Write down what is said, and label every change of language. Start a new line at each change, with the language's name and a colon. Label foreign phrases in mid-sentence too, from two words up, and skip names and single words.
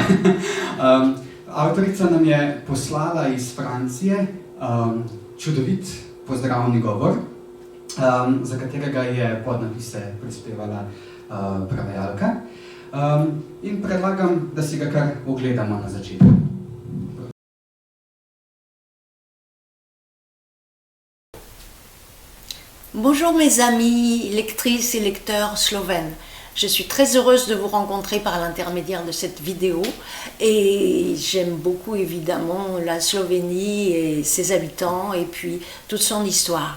Slovenian: Avtorica nam je poslala iz Francije čudovit pozdravni govor, za katerega je podnapise prispevala prevajalka. In predlagam, da si ga kar ogledamo na začetku.
French: Bonjour mes amis, lectrices et lecteurs slovènes. Je suis très heureuse de vous rencontrer par l'intermédiaire de cette vidéo et j'aime beaucoup évidemment la Slovénie et ses habitants et puis toute son histoire.